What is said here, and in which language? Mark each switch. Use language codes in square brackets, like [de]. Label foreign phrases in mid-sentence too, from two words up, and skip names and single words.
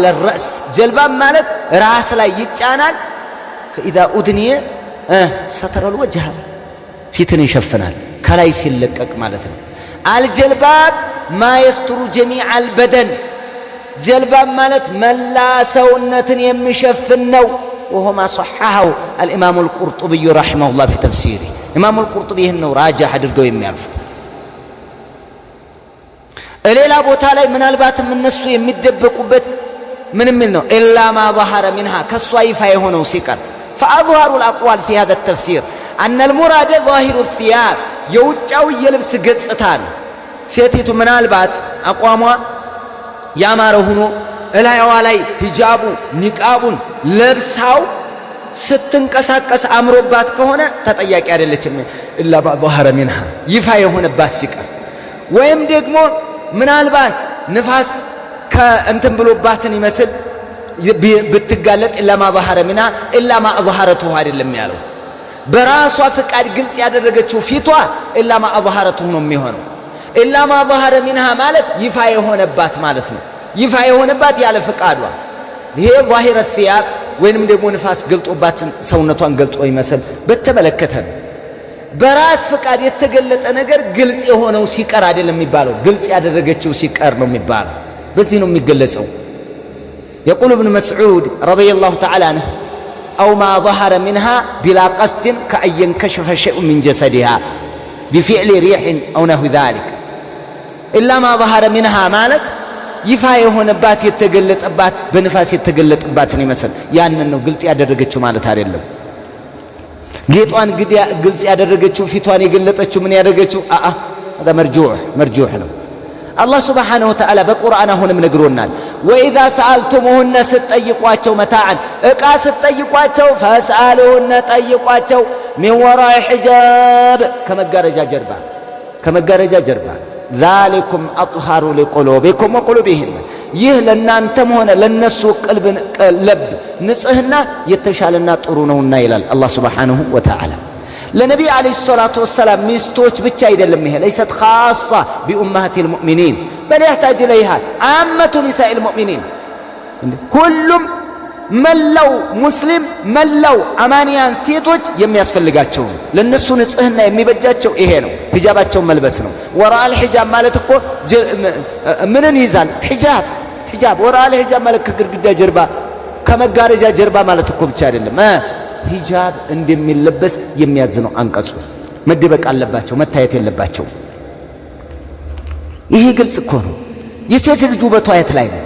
[ar] رأس جلباب [am] ማለት ራስ ላይ ይጫናል። [ar] فإذا أدني ستر الوجه [am] ፊትን ይሸፍናል ከላይ ሲለቀቅ ማለት ነው። [ar] الجلباب ما يستر جميع البدن جلباب [am] ማለት መላ ሰውነትን የሚሸፍን ነው። [ar] وهو ما صححه الإمام القرطبي رحمه الله في تفسيره إمام القرطبي إنه راجح [am] አድርገው የሚያልፉት ሌላ ቦታ ላይ ምናልባት እነሱ የሚደበቁበት ምን የሚል ነው [ar] إلا ما ظهر منها [am] ከሷ ይፋ የሆነው ሲቀር [ar] فأظهر الأقوال في هذا التفسير أن المراد ظاهر الثياب [am] የውጫው የልብስ ገጽታ ነው። ሴቲቱ ምናልባት አቋሟ ያማረ ሆኖ እላይዋ ላይ ሂጃቡ ኒቃቡን ለብሳው ስትንቀሳቀስ አምሮባት ከሆነ ተጠያቂ አይደለችም። [ar] إلا ظهر منها [am] ይፋ የሆነባት ሲቀር ወይም ደግሞ ምናልባት ንፋስ ከእንትን ብሎባትን ይመስል ብትጋለጥ [ar] إلا ما ظهر منها إلا ما أظهرته [am] አይደለም ያለው በራሷ ፍቃድ ግልጽ ያደረገችው ፊቷ [ar] إلا ما أظهرته [am] ነው የሚሆነው። [ar] إلا ما ظهر منها [am] ማለት ይፋ የሆነባት ማለት ነው። ይፋ የሆነባት ያለ ፍቃዷ ይሄ [ar] ظاهر الثياب [am] ወይንም ደግሞ ንፋስ ገልጦባት ሰውነቷን ገልጦ ይመስል በተመለከተ ነው። በራስ ፍቃድ የተገለጠ ነገር ግልጽ የሆነው ሲቀር አይደለም የሚባለው ግልጽ ያደረገችው ሲቀር ነው የሚባለው። በዚህ ነው የሚገለጸው። [ar] يقول ابن مسعود رضي الله تعالى عنه أو ما ظهر منها بلا قصد كأن ينكشف شيء من جسدها بفعل ريح أو نحو ذلك إلا ما ظهر منها [am] مالت ይፋ የሆነባት የተገለጠባት በንፋስ የተገለጠባትን ይመስል ያንን ነው ግልጽ ያደረገችው ማለት አይደለም። ጌጧን ግልጽ ያደረገችው ፊቷን የገለጠችው ምን ያደረገችው [ar] هذا مرجوح [am] ነው። አላህ [ar] سبحانه وتعالى [am] በቁርአን አሁንም ነግሮናል። [ar] وإذا سألتموهن [am] ስትጠይቋቸው መታዓን እቃ ስትጠይቋቸው ፈስአሉሁነ ጠይቋቸው [ar] من وراء حجاب [am] ከመጋረጃ ጀርባ [ar] ذلكم أطهر لقلوبكم وقلوبهم [am] ይህ ለናንተም ሆነ ለነሱ ልብ ንጽህና የተሻለና ጥሩ ነውና ይላል አላህ [ar] سبحانه وتعالى። [am] ለነብይ [ar] عليه الصلاة والسلام [am] ሚስቶች ብቻ አይደለም ይሄ [ar] ليست خاصة بأمهات المؤمنين بل يحتاج إليها عامة نساء المؤمنين [am] ሁሉም መላው ሙስሊም መላው አማንያን ሴቶች የሚያስፈልጋቸው ለነሱ ንጽህና የሚበጃቸው ይሄ ነው። ሂጃባቸውን መልበስ ነው። [ar] وراء الحجاب [am] ማለት እኮ ምንን ይዛል? ሂጃብ [ar] وراء الحجاب [am] ማለት ከግድግዳ ጀርባ ከመጋረጃ ጀርባ ማለት እኮ ብቻ አይደለም። ሂጃብ እንደሚለበስ የሚያዝነው አንቀጹ መደበቅ አለባቸው፣ መታየት የለባቸው። ይሄ ግልጽ እኮ ነው። የሴት ልጅ ውበቷ የት ላይ ነው?